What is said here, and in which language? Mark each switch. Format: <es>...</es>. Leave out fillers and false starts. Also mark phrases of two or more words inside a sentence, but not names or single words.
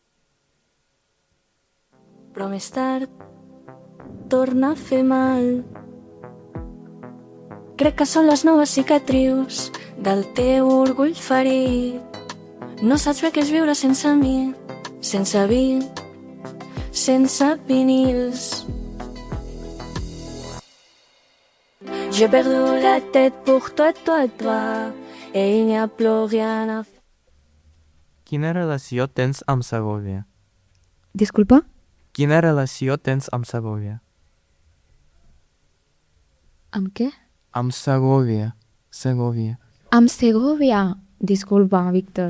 <ca>Però més tard torna a fer mal. Crec que són les noves cicatrius del teu orgull ferit. No saps bé què és viure sense mi, sense vi, sense vinils.</ca> <fr>J'ai perdu la tête pour toi, et il n'y a plus rien à faire.</fr> <ca>Quina relació tens amb Segòvia? Disculpa? Quina relació tens amb Segòvia? Amb què? Amb Segòvia. Amb Segòvia. Disculpa, Víctor.</ca>